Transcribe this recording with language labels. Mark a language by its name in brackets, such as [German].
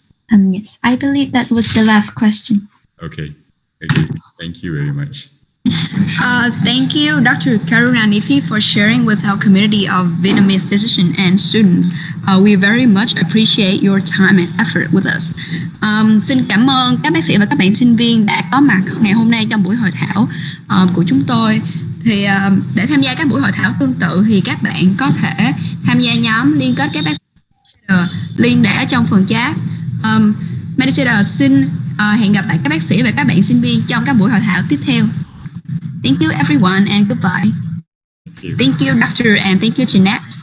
[English] Yes, I believe that was the last question. Okay. Thank you very much. Thank you, Dr. Karunanidhi, for sharing with our community of Vietnamese physicians and students. We very much appreciate your time and effort with us. [Vietnamese] Xin cảm ơn các bác sĩ và các bạn sinh viên đã có mặt ngày hôm nay trong buổi hội thảo của chúng tôi. Thì để tham gia các buổi hội thảo tương tự thì các bạn có thể tham gia nhóm liên kết các bác sĩ. Link để ở trong phần chat. Medisetter xin hẹn gặp lại các bác sĩ và các bạn sinh viên trong các buổi hội thảo tiếp theo. [English] Thank you everyone and goodbye. Thank you. Thank you, Doctor, and thank you, Jeanette.